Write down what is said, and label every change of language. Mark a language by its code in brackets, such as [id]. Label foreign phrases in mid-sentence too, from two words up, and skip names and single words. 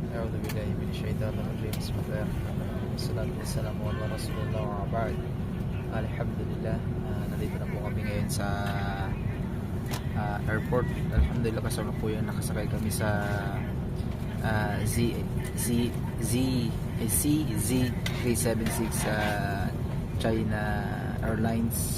[ar] أعوذ بالله من الشيطان الرجيم بسم الله الرحمن الرحيم والصلاة والسلام على رسول الله وبعد. [tl] Alhamdulillah, nandito na po kami ngayon sa airport. Alhamdulillah, kasama po yung nakasakay kami sa CZ376 China Airlines.